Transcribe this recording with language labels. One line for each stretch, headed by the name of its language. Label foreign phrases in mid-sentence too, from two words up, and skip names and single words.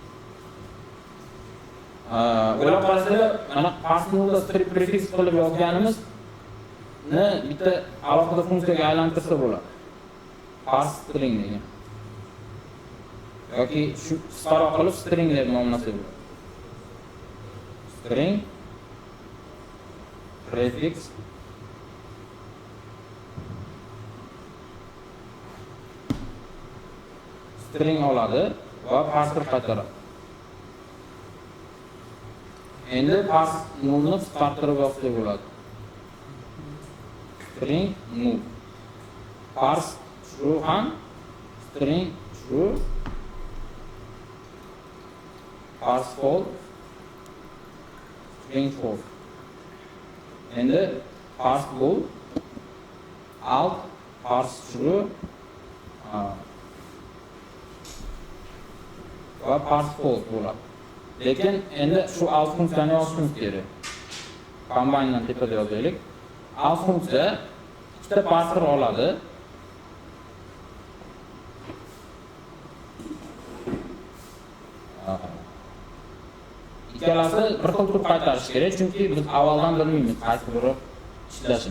Uzbek: O'ylab qarasanglar, mana parse nullda prefix qilib yozganimiz ni bitta alohida funksiyaga aylantirsa bo'ladi.
English: Parse string
Uzbek: degan. yoki shu qisqaroq qilib string deb nomlasa bo'ladi.
English: String prefix string
Uzbek: oladi va parser qaytaradi. Endi parse nullni qisqartirib yozsa bo'ladi.
English: String null. Parse true
Uzbek: ham
English: string true. Parse false string false.
Uzbek: Endi
English: parse bool alt parse true
Uzbek: va
English: parse false
Uzbek: bo'ladi. Lekin endi shu alt funksiyani yozishimiz kerak. Combine'dan tepada yozaylik. Alt funksiya ikkita parser oladi. Ikkalasi bir xil turib qaytarish kerak, chunki biz avvaldan bilmaymiz qaysi biri ishlashini.